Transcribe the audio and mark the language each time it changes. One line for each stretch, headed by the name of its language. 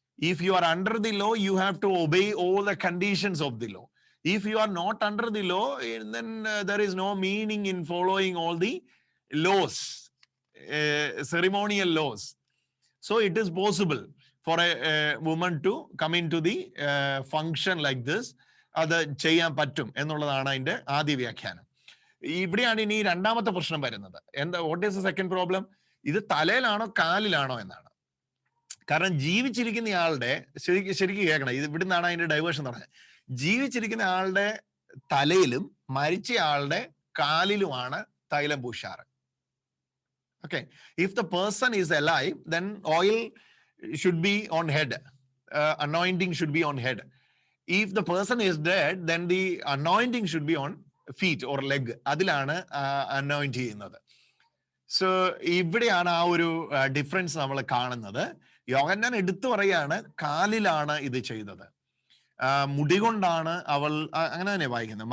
English: If you are under the law, you have to obey all the conditions of the law. If you are not under the law, then there is no meaning in following all the laws, ceremonial laws. So it is possible for a woman to come into the function like this.
Malayalam: അത് ചെയ്യാൻ പറ്റും എന്നുള്ളതാണ് അതിന്റെ ആദ്യ വ്യാഖ്യാനം. ഇവിടെയാണ് ഇനി രണ്ടാമത്തെ പ്രശ്നം വരുന്നത്. എന്താ,
English: What is the second problem?
Malayalam: ഇത് തലയിലാണോ കാലിലാണോ എന്നാണ്. കാരണം ജീവിച്ചിരിക്കുന്ന ആളുടെ ശരിക്കും കേൾക്കണം, ഇത് ഇവിടെ നിന്നാണ് അതിന്റെ ഡൈവേർഷൻ നടക്കുന്നത്. ജീവിച്ചിരിക്കുന്ന ആളുടെ തലയിലും മരിച്ച ആളുടെ കാലിലുമാണ് തൈലം പൂശാറ്.
English: Okay, if the person is alive then oil should be on head, anointing should be on head. If the person is dead, then the anointing should be on feet or leg.
Malayalam: അതിലാണ് anoint ചെയ്യുന്നത്. So ഇവിടെയാണ് ആ ഒരു difference നമ്മൾ കാണുന്നത്. യോഹന്നാൻ എടുത്തു പറയാണ് കാലിലാണ് ഇത് ചെയ്തത്, മുടി കൊണ്ടാണ് അവൾ, അങ്ങനെ തന്നെ വായിക്കുന്നത്.